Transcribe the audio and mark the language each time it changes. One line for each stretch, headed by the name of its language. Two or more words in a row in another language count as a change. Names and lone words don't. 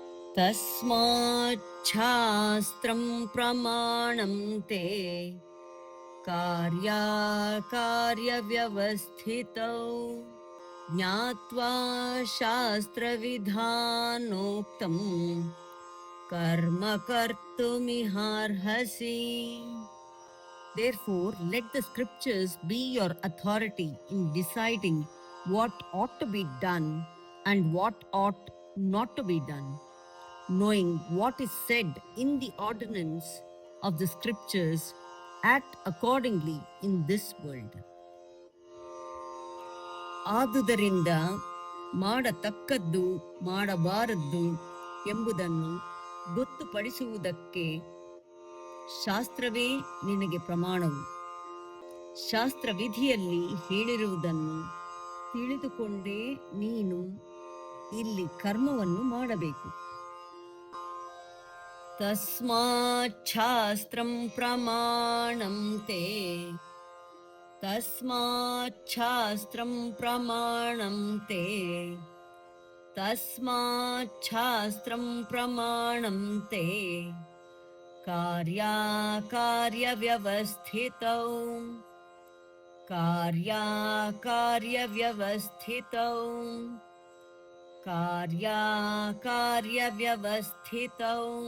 Sanskrit: तस्माच्छास्त्रं प्रमाणं ते कार्याकार्यव्यवस्थितौ ज्ञात्वा शास्त्रविधानोक्तं कर्म कर्तुमिहार्हसि.
English: Therefore, let the scriptures be your authority in deciding what ought to be done and what ought not to be done, knowing what is said in the ordinance of the scriptures, act accordingly in this world.
Kannada: ಆದುದರಿಂದ ಮಾಡತಕ್ಕದ್ದು ಮಾಡಬಾರದ್ದು ಎಂಬುದನ್ನು ಗೊತ್ತುಪಡಿಸುವುದಕ್ಕೆ ಶಾಸ್ತ್ರವೇ ನಿನಗೆ ಪ್ರಮಾಣವು. ಶಾಸ್ತ್ರವಿಧಿಯಲ್ಲಿ ಹೇಳಿರುವುದನ್ನು ತಿಳಿದುಕೊಂಡೇ ನೀನು ಇಲ್ಲಿ ಕರ್ಮವನ್ನು ಮಾಡಬೇಕು.
Sanskrit: ತಸ್ಮಾಚ್ಛಾಸ್ತ್ರಂ ಪ್ರಮಾಣಂ ತೇ ತಸ್ಮಾಚ್ಛಾಸ್ತ್ರಂ ಪ್ರಮಾಣಂ ತೇ ತಸ್ಮಾಚ್ಛಾಸ್ತ್ರಂ ಪ್ರಮಾಣಂ ತೇ ಕಾರ್ಯಾಕಾರ್ಯವ್ಯವಸ್ಥಿತೌ ಕಾರ್ಯಾಕಾರ್ಯವ್ಯವಸ್ಥಿತೌ ಕಾರ್ಯಾಕಾರ್ಯವ್ಯವಸ್ಥಿತೌ